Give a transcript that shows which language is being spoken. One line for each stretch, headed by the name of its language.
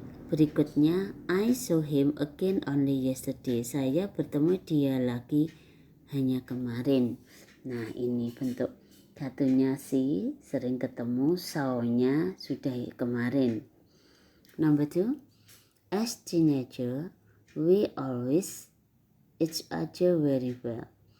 English: Berikutnya, I saw him again only yesterday.
Indonesian: Saya bertemu dia lagi hanya kemarin. Nah, ini bentuk satunya si sering ketemu, saw-nya sudah kemarin.
English: Number 2, as teenager we always each other very well.